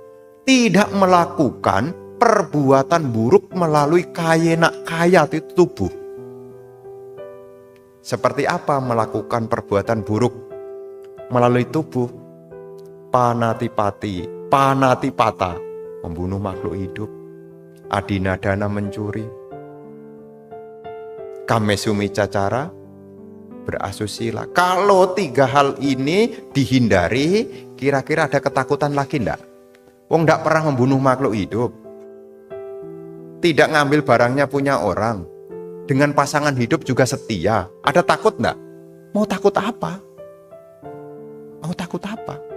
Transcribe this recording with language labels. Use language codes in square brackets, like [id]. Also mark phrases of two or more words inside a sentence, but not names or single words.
[id] Tidak melakukan perbuatan buruk melalui kayena, kaya itu tubuh. Seperti apa melakukan perbuatan buruk melalui tubuh? [pi] Panatipati, panatipata, [id] membunuh makhluk hidup, adinadana mencuri, [pi] kamesumi cacara, [id] berasusila. Kalau 3 hal ini dihindari, kira-kira ada ketakutan lagi enggak? Wong enggak pernah membunuh makhluk hidup, tidak ngambil barangnya punya orang, dengan pasangan hidup juga setia. Ada takut enggak? Mau takut apa? Mau takut apa?